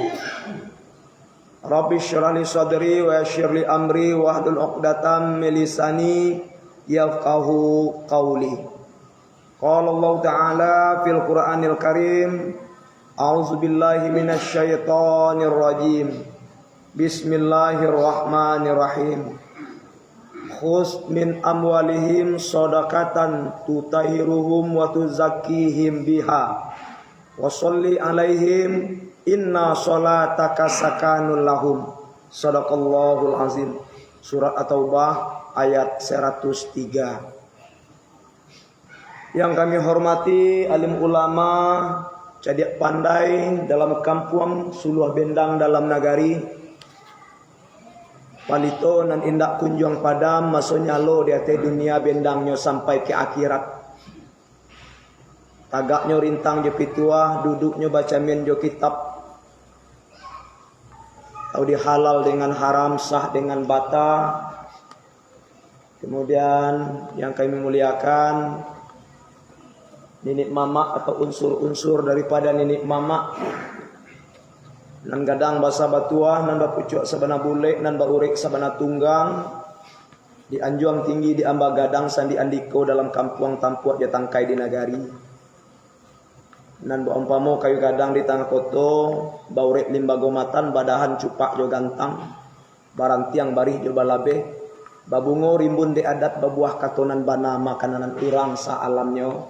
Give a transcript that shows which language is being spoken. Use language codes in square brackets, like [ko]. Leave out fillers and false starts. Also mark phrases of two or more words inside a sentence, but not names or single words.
[ar] رب اشرح لي صدري ويسر لي أمري واحلل عقدة من لساني يفقهوا قولي. قال الله تعالى في القرآن الكريم، أعوذ بالله من الشيطان الرجيم. بسم الله الرحمن الرحيم. خذ من أموالهم صدقة تطهرهم وتزكيهم بها وصل عليهم إن صلاتك سكن لهم. صدق الله العظيم. [id] Surat At-Taubah ayat 103. Yang kami hormati alim ulama, [min] cadiak pandai dalam kampung Suluh Bendang dalam nagari, palito nan indak kunjung padam maksudnya lo di atas dunia bendangnya sampai ke akhirat. Tagaknya rintang jo pituah, duduknya baca men jo kitab. Tahu dihalal dengan haram, sah dengan bata. [id] Kemudian yang kami muliakan ninik mama atau unsur-unsur daripada ninik mama. [min] Nan gadang basa batuah, nan bapucuk sabana bulek, nan baurik sabana tunggang. Di anjuang tinggi di amba gadang sandi andiko dalam kampung tampuak dia tangkai di nagari. Nan baumpamo kayu gadang di tanah koto, baurik limbago matan, badahan cupak jo gantang, barantiang barih jo balabe, babungo rimbun di adat babuah katonan bana makanan urang sa alamnya.